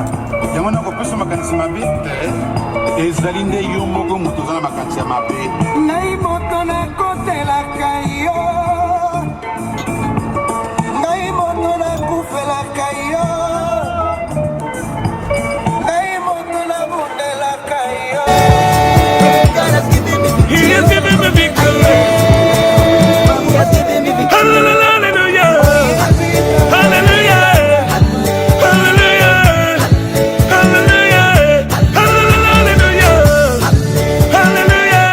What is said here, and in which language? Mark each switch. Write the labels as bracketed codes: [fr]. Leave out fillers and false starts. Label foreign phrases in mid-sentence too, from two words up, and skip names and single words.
[ln] Yango nakopesa makanisi mabe te. Ezali nde yo moko moto oza na makanisi ya mabe. Ngai moto nakotelaka yo. Ngai moto nakufelaka yo. Ngai moto nabundelaka yo. [en] God has given me victory. He has given me victory. He has given me victory. Hallelujah. Hallelujah. Hallelujah. Hallelujah. Hallelujah. Hallelujah.